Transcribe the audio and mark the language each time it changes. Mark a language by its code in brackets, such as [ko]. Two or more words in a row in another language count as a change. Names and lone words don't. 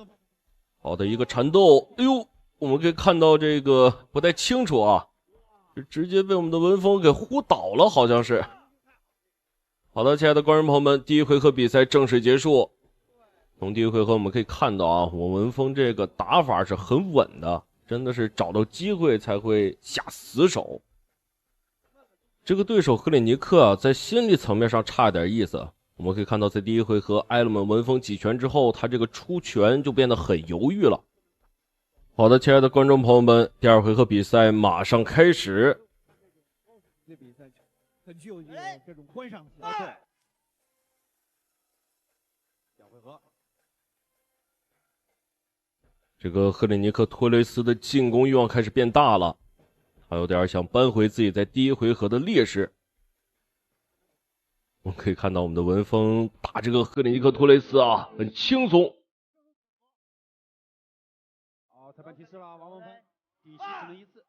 [zh] 好的一个缠斗，哎呦，我们可以看到这个不太清楚啊，是直接被我們的文峰給呼倒了，好像是。好的，親愛的觀眾朋友們，第一回合比賽正式結束。從第一回合我們可以看到啊，我文峰這個打法是很穩的，真的是找到機會才會下死手。這個對手赫里尼克啊，在心理層面上差點意思。我們可以看到，在第一回合挨了我們文峰幾拳之後，他這個出拳就變得很猶豫了。好的，親愛的觀眾朋友們，第二回合比賽馬上開始。這比賽很具有這種觀賞性。對。小回合。這個赫里尼克托雷斯的進攻慾望開始變大了，他有點想扳回自己在第一回合的劣勢。我們可以看到我們的文峰打這個赫里尼克托雷斯啊，很輕鬆。好，裁判提示了，王文峰底膝只能一次。